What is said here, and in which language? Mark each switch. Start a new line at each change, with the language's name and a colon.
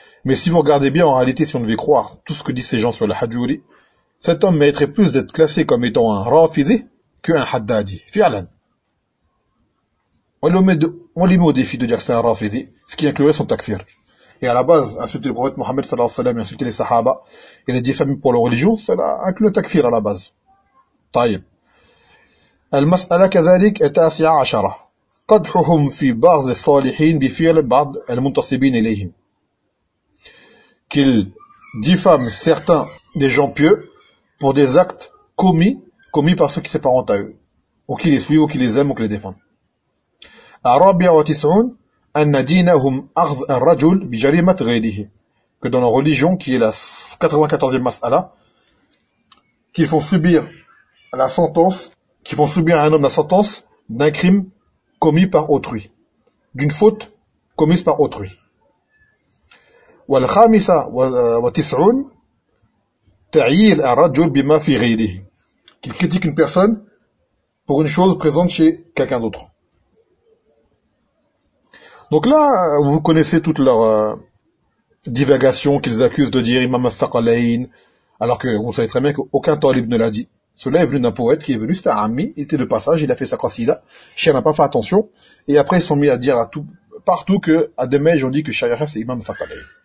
French: Mais si vous regardez bien, en réalité, si on devait croire tout ce que disent ces gens sur le Hajjouri, cet homme mériterait plus d'être classé comme étant un Rafidi qu'un Haddadi. Fialan. On lui met au défi de dire que c'est un Rafidi, ce qui inclurait son takfir. Et à la base, insulter le prophète Mohammed sallallahu alayhi wa sallam, insulter les Sahaba et les diffamer pour leur religion, cela inclut le takfir à la base.
Arabic: Taïb. المسألة كذلك التاسعة عشرة قدحهم في بعض الصالحين بفعل بعض المنتسبين إليهم.
French: Qu'ils diffament certains des gens pieux pour des actes commis par ceux qui s'apparentent à eux, ou qui les suivent, ou qui les aiment, ou qui les défendent.
Arabic: الرابعة وتسعون أن دينهم أخذ الرجل بجريمة غيره.
French: Que dans leur religion, qui est la 94e مسألة, qu'ils font subir la sentence qui vont subir à un homme la sentence d'un crime commis par autrui, d'une faute commise par autrui.
Arabic: والخامسة وتسعون تعيل الرجل بما في غيره.
French: Qui critique une personne pour une chose présente chez quelqu'un d'autre. Donc là, vous connaissez toutes leurs divagations qu'ils accusent de dire « Imam al-Thaqalayn » alors que vous savez très bien qu'aucun talib ne l'a dit. Cela est venu d'un poète qui est venu, c'était un ami, il était de passage, il a fait sa qasida, Cheikh n'a pas fait attention, et après ils sont mis à dire à tout, partout que à Demej, on dit que Cheikh c'est Imam al-Thaqalayn.